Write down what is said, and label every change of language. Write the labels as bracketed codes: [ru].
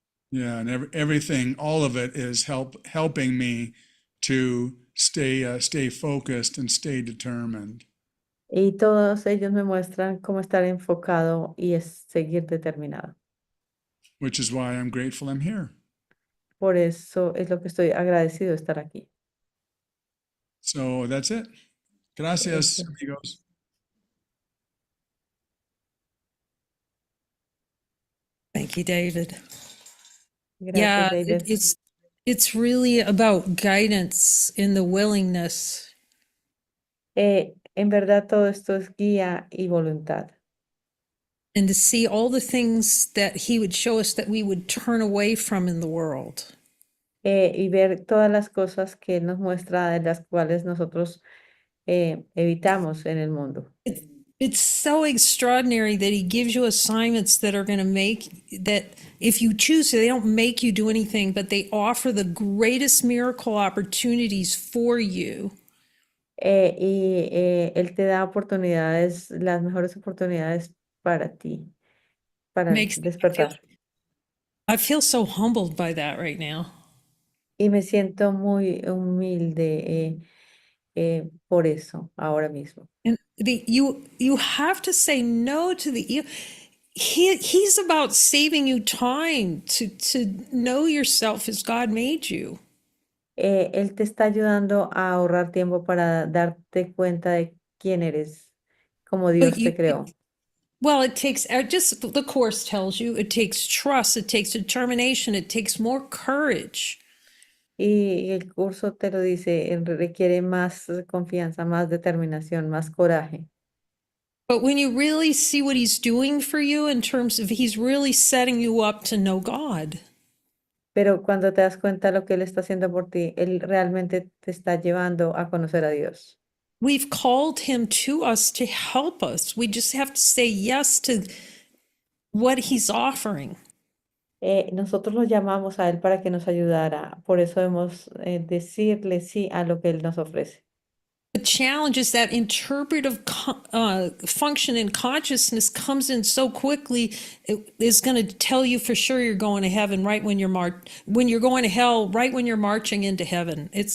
[en] Yeah, and everything, all of it is helping me to stay focused and stay determined. [es] Y todos ellos me muestran cómo estar enfocado y es seguir determinado. [en] Which is why I'm grateful I'm here. [es] Por eso es lo que estoy agradecido de estar aquí. [en] So that's it. Gracias, [es] Eso. amigos. [en] Thank you, David. [es] Gracias, [en] Yeah, David. it's really about guidance in the willingness. [es] En verdad todo esto es guía y voluntad. [en] And to see all the things that he would show us that we would turn away from in the world. [es] Y ver todas las cosas que Él nos muestra de las cuales nosotros evitamos en el mundo. [en] It's so extraordinary that he gives you assignments that are going to make that if you choose to, they don't make you do anything, but they offer the greatest miracle opportunities for you. [es] Él te da oportunidades, las mejores oportunidades para ti, para [en] Makes [es] despertar. [en] I feel so humbled by that right now. [es] Y me siento muy humilde por eso ahora mismo. [en] And you have to say no to the evil. He's about saving you time to know yourself as God made you. [es] Él te está ayudando a ahorrar tiempo para darte cuenta de quién eres, como [en] But [es] Dios te creó. [en] well, it takes just the course tells you it takes trust, it takes determination, it takes more courage. [es] Y el curso te lo dice, requiere más confianza, más determinación, más coraje. [en] But when you really see what he's doing for you in terms of he's really setting you up to know God. [es] Pero cuando te das cuenta de lo que Él está haciendo por ti, Él realmente te está llevando a conocer a Dios. [en] We've called him to us to help us. We just have to say yes to what he's offering. [es] Nosotros lo llamamos a Él para que nos ayudara. Por eso debemos decirle sí a lo que Él nos ofrece. [en] The challenge is that interpretive function in consciousness comes in so quickly. It is going to tell you for sure you're going to heaven right when when you're going to hell right when you're marching into heaven.